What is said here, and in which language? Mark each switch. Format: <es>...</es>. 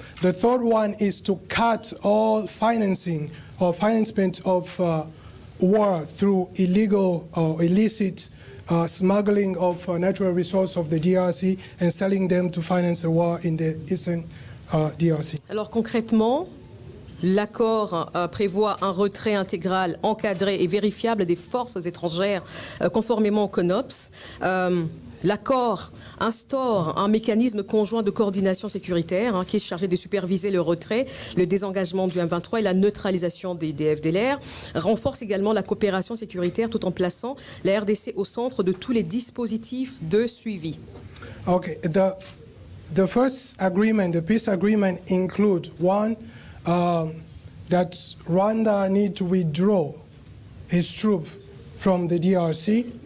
<en>The third one is to cut all financing or financement of war through illegal or illicit smuggling of natural resources of the DRC and selling them to finance the war in the eastern DRC.</en> <fr>Alors concrètement, l'accord prévoit un retrait intégral, encadré et vérifiable des forces étrangères conformément au CONOPS. L'accord instaure un mécanisme conjoint de coordination sécuritaire qui est chargé de superviser le retrait, le désengagement du M23 et la neutralisation des FDLR. Renforce également la coopération sécuritaire tout en plaçant la RDC au centre de tous les dispositifs de suivi.</fr> <en>Okay, the first agreement, the peace agreement includes one, that Rwanda need to withdraw its troops from the DRC.</en>